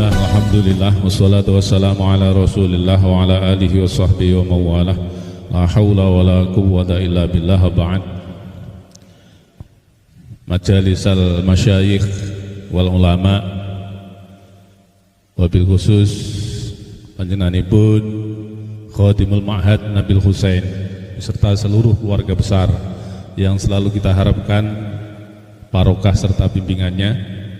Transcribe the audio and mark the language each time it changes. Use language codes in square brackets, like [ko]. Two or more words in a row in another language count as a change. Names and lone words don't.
[ar] الحمد لله والصلاة والسلام على رسول الله وعلى آله وصحبه ومن والاه. لا حول ولا قوة إلا بالله. Ba'd. مجالس المشايخ والعلماء, وبالخصوص [id] panjenenganipun [ar] خادم المعهد [id] Nabil Husain beserta seluruh keluarga besar yang selalu kita harapkan barokah serta bimbingannya.